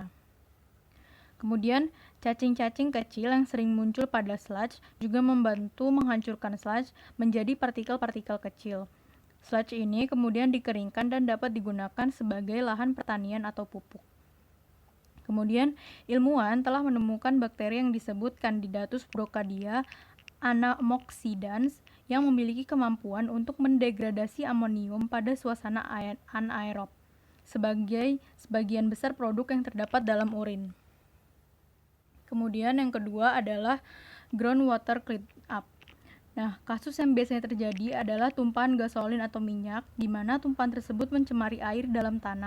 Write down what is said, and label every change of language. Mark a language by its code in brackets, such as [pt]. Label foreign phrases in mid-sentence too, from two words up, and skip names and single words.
[id] Kemudian, cacing-cacing kecil yang sering muncul pada sludge juga membantu menghancurkan sludge menjadi partikel-partikel kecil. Sludge ini kemudian dikeringkan dan dapat digunakan sebagai lahan pertanian atau pupuk. Kemudian, ilmuwan telah menemukan bakteri yang disebut Candidatus brocadia anamoxidans yang memiliki kemampuan untuk mendegradasi amonium pada suasana anaerob sebagai sebagian besar produk yang terdapat dalam urin. Kemudian yang kedua adalah [en] groundwater cleanup. [id] Nah, kasus yang biasanya terjadi adalah tumpahan gasolin atau minyak, di mana tumpahan tersebut mencemari air dalam tanah.